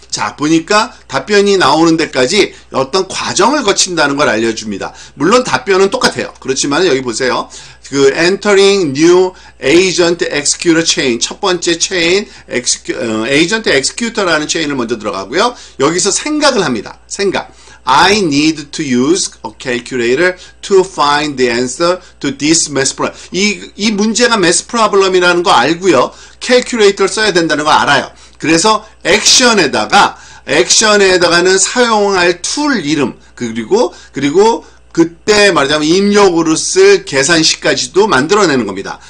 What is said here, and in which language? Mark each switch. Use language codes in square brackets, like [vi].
[ko] 자, 보니까 답변이 나오는 데까지 어떤 과정을 거친다는 걸 알려줍니다. 물론 답변은 똑같아요. 그렇지만 여기 보세요. 그 [en] entering new agent executor chain, [ko] 첫 번째 체인 agent executor라는 체인을 먼저 들어가고요. 여기서 생각을 합니다. 생각. [en] I need to use a calculator to find the answer to this math problem. [ko] 이 문제가 math problem이라는 거 알고요. calculator 써야 된다는 거 알아요. 그래서 액션에다가는 사용할 툴 이름, 그리고 그때 말하자면 입력으로 쓸 계산식까지도 만들어내는 겁니다.